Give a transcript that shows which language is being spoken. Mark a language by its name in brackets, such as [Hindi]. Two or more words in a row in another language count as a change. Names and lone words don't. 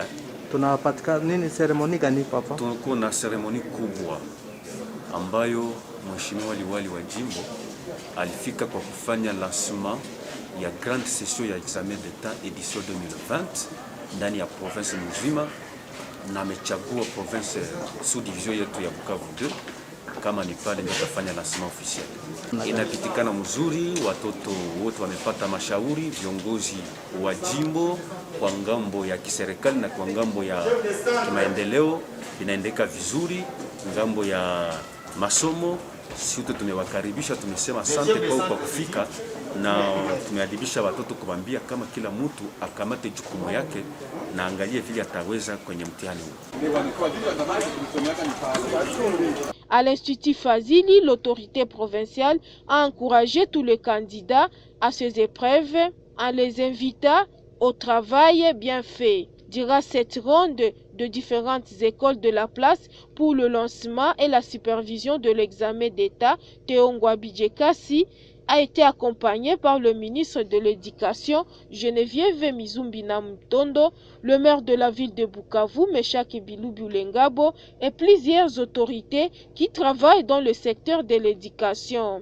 [Swahili] Tunapatikana nini, seremoni gani papa? Tuko na seremoni kubwa ambayo mheshimiwa liwali wa jimbo alifika kwa kufanya lancement ya [French] grande session [Swahili] ya [French] examen d'etat edition 2020 [Swahili] ndani ya province mzima, na amechagua [French] province sous division [Swahili] yetu ya Bukavu 2 kama ni pale ndio tafanya [French] lancement officiel. [Swahili] Inapitikana mzuri, watoto wote wamepata mashauri, viongozi wa jimbo kwa ngambo ya kiserikali na kwa ngambo ya kimaendeleo inaendeka vizuri, ngambo ya masomo sisi tumewakaribisha, tumesema asante kwa kufika, na tumeadibisha watoto kuambia kama kila mtu akamate jukumu yake na angalie vile ataweza kwenye mtihani huu. [French] À l'Institut Fazili, l'autorité provinciale a encouragé tous les candidats à ces épreuves en les invitant au travail bien fait. Durant cette ronde de différentes écoles de la place pour le lancement et la supervision de l'examen d'État, Théo Ngwabidjekasi a été accompagné par le ministre de l'Éducation, Geneviève Mizumbina Mtondo, le maire de la ville de Bukavu, Meshaki Bilubu Lengabo, et plusieurs autorités qui travaillent dans le secteur de l'éducation.